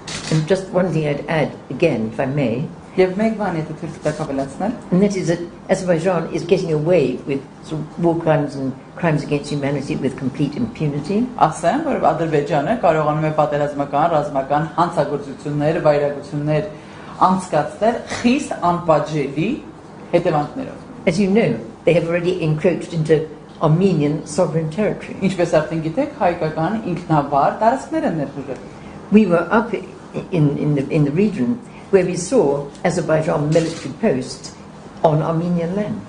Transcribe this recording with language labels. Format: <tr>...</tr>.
<en>And just one thing I'd add again, if I may,</en> <hy>Եվ մեկ բան եթե թույլ տաք ավելացնել,</hy> <en>And that is that Azerbaijan is getting away with sort of war crimes and crimes against humanity with complete impunity.</en> <hy>ասեմ, որ Ադրբեջանը կարողանում է պատերազմական, ռազմական հանցագործություններ, վայրագություններ անցկացնել խիստ անպատժելի հետևանքներով։</hy> <en>As you know, they have already encroached into Armenian sovereign territory.</en> <hy>Ինչպես արդեն գիտեք, հայկական ինքնավար տարածքներ են ներխուժել։</hy> <en>We were up in the region where we saw Azerbaijan military posts on Armenian land.</en>